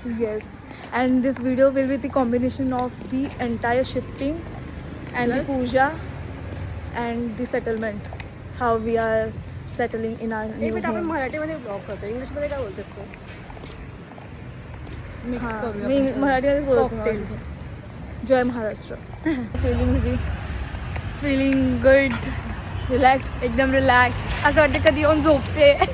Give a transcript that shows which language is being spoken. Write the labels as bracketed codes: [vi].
[en] Yes, and this video will be the combination of the entire shifting and the puja and the settlement. How we are settling in our new [mr] आपण मराठीमध्ये blog करतो, इंग्लिशमध्ये काय बोलतेस तू? Mix करूया मी आपण मराठीमध्येच [en] Cocktail. [mr] बोलतो. जय Maharashtra. Feeling [en] Feeling good, relax. [mr] एकदम रिलॅक्स. असं वाटतं कधी येऊन झोपते.